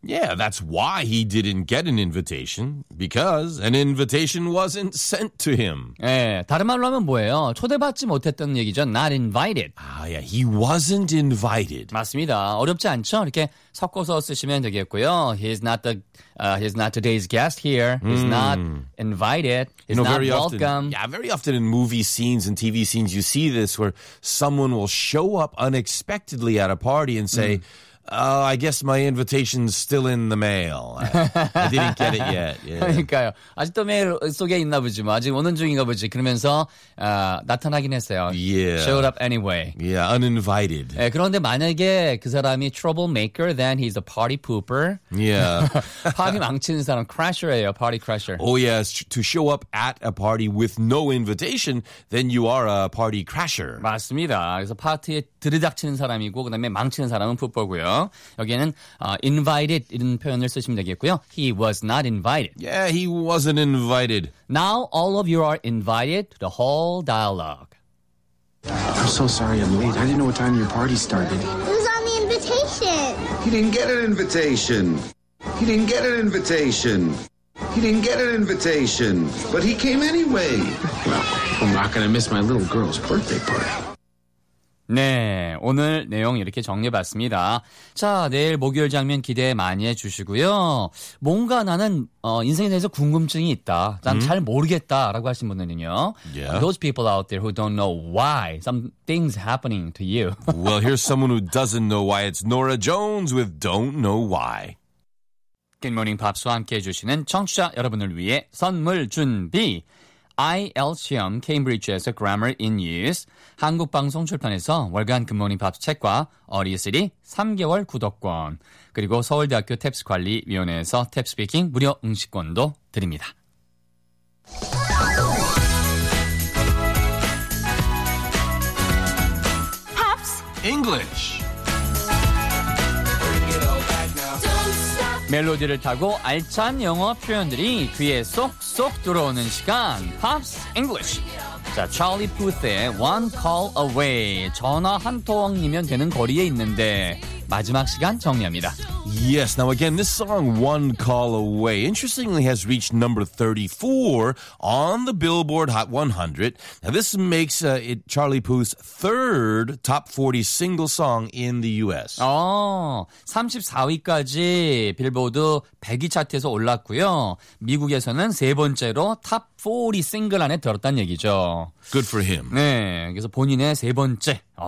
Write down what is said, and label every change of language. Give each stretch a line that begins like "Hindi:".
English: Yeah, that's why he didn't get an invitation. Because an invitation wasn't sent to him.
Korean: 예, 다른 말로 하면 뭐예요? 초대받지 못했던 얘기죠.
English: Not invited. 아, yeah. He wasn't invited.
Korean: 맞습니다. 어렵지 않죠? 이렇게 섞어서 쓰시면 되겠고요.
English: He's not today's guest here. He's not invited. He's not very welcome. Often, yeah, very often in movies, scenes and TV scenes, you see this where someone will show up unexpectedly at a party and say, oh, I guess my invitation's still in the mail. I didn't get it yet. Yeah.
Korean: 그러니까요. 아직도 메일 속에 있나 보지. 뭐. 아직 오는 중인가 보지. 그러면서 나타나긴 했어요.
English: Yeah. Showed up anyway. Yeah, uninvited.
Korean: 네, 그런데 만약에 그 사람이
English: troublemaker, then he's a party pooper. Yeah.
Korean: 파티 망치는 사람, crasher예요.
English: Party crasher. Oh, yes. To show up at a party with no invitation, then you are a party crasher.
Korean: 맞습니다. 그래서 파티에 들이닥치는 사람이고 그다음에 망치는 사람은 풋보고요. 여기에는 invited 이런 표현을 쓰시면 되겠고요.
English: He was not invited. Yeah, he wasn't invited. Now all of you are invited to the whole dialogue. I'm so sorry I'm late. I didn't know what time your party started. It was on the invitation. He didn't get an invitation. He didn't get an invitation. He didn't get an invitation. But he came anyway. Well, I'm not gonna miss my little girl's birthday party.
Korean: 네, 오늘 내용 이렇게 정리해봤습니다. 자, 내일 목요일 장면 기대 많이 해주시고요. 뭔가 나는 인생에 대해서 궁금증이 있다. 난 잘 모르겠다라고 하신 분들은요.
English: Yeah. Those people out there who don't know why some things happening to you. Well, here's someone who doesn't know why. It's Nora Jones with Don't Know Why.
Korean: Good Morning Pops와 함께 해주시는 청취자 여러분을 위해 선물 준비. IELTS 시험 케임브리지에서 Grammar in Use, 한국방송 출판에서 월간 굿모닝 팝스 책과 어리스리 3개월 구독권, 그리고 서울대학교 탭스관리위원회에서 탭스피킹 무료 응시권도 드립니다. 팝스 English 멜로디를 타고 알찬 영어 표현들이 귀에 쏙쏙 들어오는 시간 팝스 잉글리쉬. 자, 찰리 푸스의 One Call Away. 전화 한 통이면 되는 거리에 있는데 마지막 시간 정리합니다.
English: Yes, now again, this song, One Call Away, interestingly has reached number 34 on the Billboard Hot 100. Now, this makes it Charlie Puth's third top 40 single song in the U.S.
Korean: 34위까지 빌보드 100위 차트에서 올랐고요. 미국에서는 세 번째로 탑 40 싱글 안에 들었다는 얘기죠.
English: Good for him.
Korean: 네, 그래서 본인의 세 번째.